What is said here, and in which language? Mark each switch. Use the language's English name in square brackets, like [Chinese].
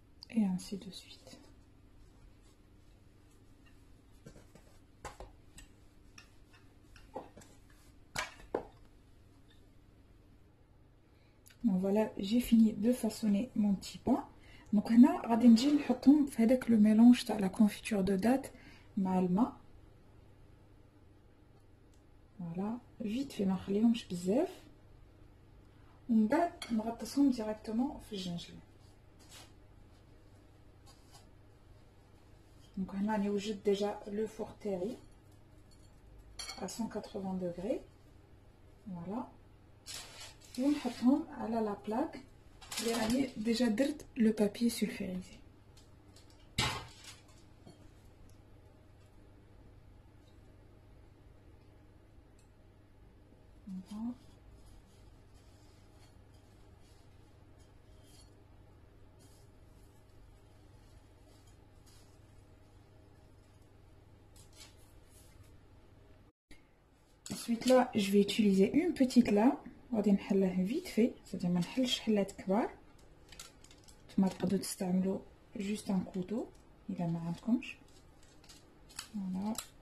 [French] Et ainsi de suite. Donc voilà, j'ai fini de façonner mon petit pain. [Arabic] Donc هنا غادي نجي نحطهم في هذاك لو ميلونج تاع لا كونفيتور دو دات مع الماء. فوالا فيت في ما نخليهمش بزاف ومن بعد نغطسهم ديريكتومون في الجنجلان. دونك هنا نوجد ديجا لو فور تاعي [French] à 180 degrés. [Arabic] فوالا ونحطهم على لا بلاك اللي راني ديجا درت لو بابي سولفيريزي. [French] Ensuite là, je vais utiliser une petite lame. [Arabic] غادي نحلها [French] vite fait, c'est-à-dire [Arabic] ما نحلش حلات كبار. نتوما تقدروا تستعملوا [French] juste un couteau [Arabic] إلا ما عندكمش. [French] Voilà.